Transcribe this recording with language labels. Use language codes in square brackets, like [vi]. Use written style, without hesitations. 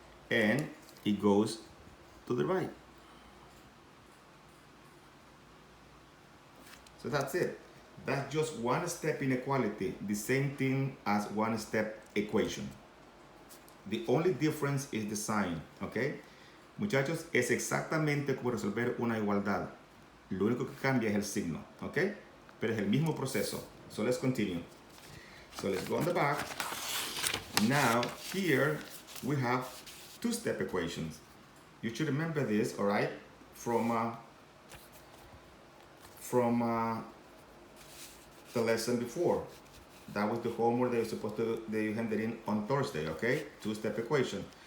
[en] And it goes to the right. So that's it. That's just one step inequality, the same thing as one step equation. The only difference is the sign, okay? [es] Muchachos, es exactamente como resolver una igualdad. Lo único que cambia es el signo, ¿ok? pero es el mismo proceso. [en] So let's continue. So let's go on the back. Now here we have two-step equations. You should remember this, all right, from the lesson before. That was the homework that you're supposed to that you handed in on Thursday, okay? Two-step equation.